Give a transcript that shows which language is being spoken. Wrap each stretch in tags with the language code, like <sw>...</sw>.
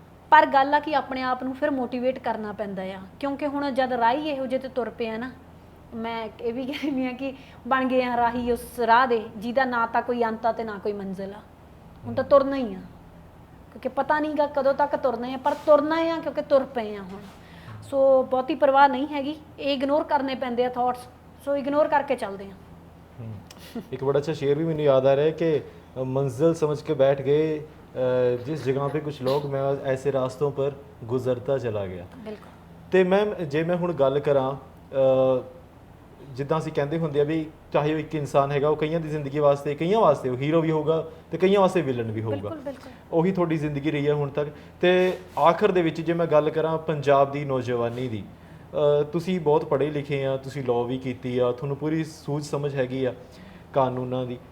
<pa>ਪਰ ਗੱਲ ਆ ਕਿ ਆਪਣੇ ਆਪ ਨੂੰ ਫਿਰ ਮੋਟੀਵੇਟ ਕਰਨਾ ਪੈਂਦਾ ਆ, ਕਿਉਂਕਿ ਹੁਣ ਜਦ ਰਾਹੀ ਇਹੋ ਜਿਹੇ ਤੇ ਤੁਰ ਪਏ ਆ ਨਾ, ਮੈਂ ਇਹ ਵੀ ਕਹਿੰਦੀ ਆ ਕਿ ਬਣ ਗਏ ਆ ਰਾਹੀ ਉਸ ਰਾਹ ਦੇ ਜਿਹਦਾ ਨਾ ਤਾਂ ਕੋਈ ਅੰਤ ਆ ਤੇ ਨਾ ਕੋਈ ਮੰਜ਼ਿਲ ਆ। ਹੁਣ ਤਾਂ ਤੁਰਨਾ ਹੀ ਆ, ਕਿਉਂਕਿ ਪਤਾ ਨਹੀਂਗਾ ਕਦੋਂ ਤੱਕ ਤੁਰਨਾ ਆ, ਪਰ ਤੁਰਨਾ ਆ ਕਿਉਂਕਿ ਤੁਰ ਪਏ ਆ ਹੁਣ। ਸੋ ਬਹੁਤੀ ਪਰਵਾਹ ਨਹੀਂ ਹੈਗੀ, ਇਹ ਇਗਨੋਰ ਕਰਨੇ ਪੈਂਦੇ ਆ ਥਾਟਸ, ਸੋ ਇਗਨੋਰ ਕਰਕੇ ਚੱਲਦੇ ਆ।</pa> <hi>एक बड़ा अच्छा शेर भी मैंने याद आ रहा है कि मंजिल समझ के बैठ गए जिस जगह पे कुछ लोग, मैं ऐसे रास्तों पर गुजरता चला गया।</hi> <pa>ਬਿਲਕੁਲ ਤੇ ਮੈਮ ਜੇ ਮੈਂ ਹੁਣ ਗੱਲ ਕਰਾਂ ਜਿੱਦਾਂ ਅਸੀਂ ਕਹਿੰਦੇ ਹੁੰਦੇ ਆ ਵੀ ਚਾਹੇ ਉਹ ਇੱਕ ਇਨਸਾਨ ਹੈਗਾ, ਉਹ ਕਈਆਂ ਦੀ ਜ਼ਿੰਦਗੀ ਵਾਸਤੇ, ਕਈਆਂ ਵਾਸਤੇ ਉਹ ਹੀਰੋ ਵੀ ਹੋਊਗਾ ਤੇ ਕਈਆਂ ਵਾਸਤੇ ਵਿਲਨ ਵੀ ਹੋਊਗਾ। ਬਿਲਕੁਲ ਬਿਲਕੁਲ ਉਹੀ ਤੁਹਾਡੀ ਜ਼ਿੰਦਗੀ ਰਹੀ ਹੈ ਹੁਣ ਤੱਕ। ਤੇ ਆਖਰ ਦੇ ਵਿੱਚ ਜੇ ਮੈਂ ਗੱਲ ਕਰਾਂ ਪੰਜਾਬ ਦੀ ਨੌਜਵਾਨੀ ਦੀ, ਤੁਸੀਂ ਬਹੁਤ ਪੜ੍ਹੇ ਲਿਖੇ ਆ, ਤੁਸੀਂ ਲਾਅ ਵੀ ਕੀਤੀ ਆ, ਤੁਹਾਨੂੰ ਪੂਰੀ ਸੂਝ ਸਮਝ ਹੈਗੀ ਆ ਕਾਨੂੰਨਾਂ ਦੀ।</pa>